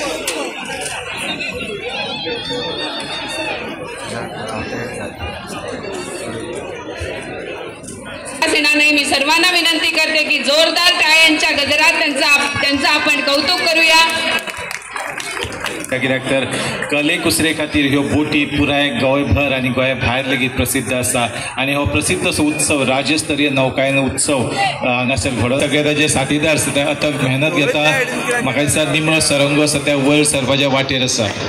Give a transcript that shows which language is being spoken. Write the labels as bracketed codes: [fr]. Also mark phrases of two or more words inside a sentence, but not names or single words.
[mr] मी सर्वांना विनंती करते की जोरदार टाळ्यांच्या गजरात त्यांचं आपण कौतुक करूया। [kok] कित्याक तर कले कुसरे खातीर ह्यो बोटी पुराय गोंयभर आनी गोंया भायर लेगीत प्रसिद्ध आसा आणि हो प्रसिद्ध असो उत्सव राज्यस्तरीय नौकायन उत्सव हांगासर घडोवन सगळे ताजे साथीदार आसा ते अथक मेहनत घेता। म्हाका दिसता निमणो सरंगो आसा त्या वयर सरपाच्या वाटेर आसा।